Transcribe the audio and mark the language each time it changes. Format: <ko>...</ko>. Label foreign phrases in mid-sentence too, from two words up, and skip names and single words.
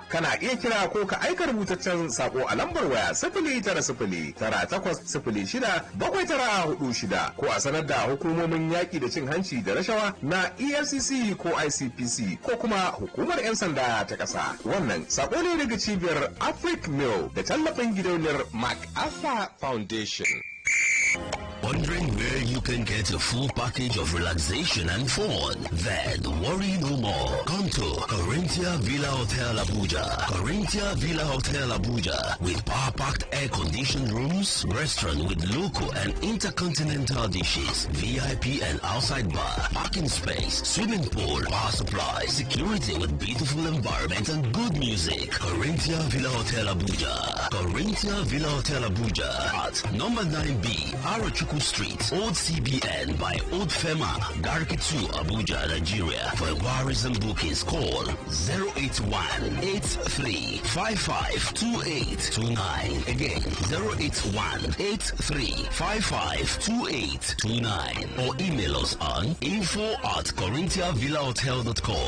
<ha>Kana iya kira ko ka aika rubutaccen sako a lambar waya 09098067946 ko a sanar da hukumomin yaƙi da cin hanci da rashawa na EFCC ko ICPC ko kuma hukumar 'yan sanda ta ƙasa. Wannan sako ne daga cibiyar Afric Mill da tallafin gidauniyar MacArthur Foundation.</ha> <en>Wondering where you can get a full package of relaxation and fun? Then worry no more. Come to Corinthia Villa Hotel Abuja. Corinthia Villa Hotel Abuja with power-packed air-conditioned rooms, restaurant with local and intercontinental dishes, VIP and outside bar, parking space, swimming pool, power supply, security with beautiful environment and good music. Corinthia Villa Hotel Abuja. Corinthia Villa Hotel Abuja at number 9B, Arachuku Street, Old CBN by Old Fema, Garki 2, Abuja, Nigeria. For inquiries and bookings, call 081-8355-2829. Again, 081-8355-2829. Or email us on info@corinthiavillahotel.com.</en>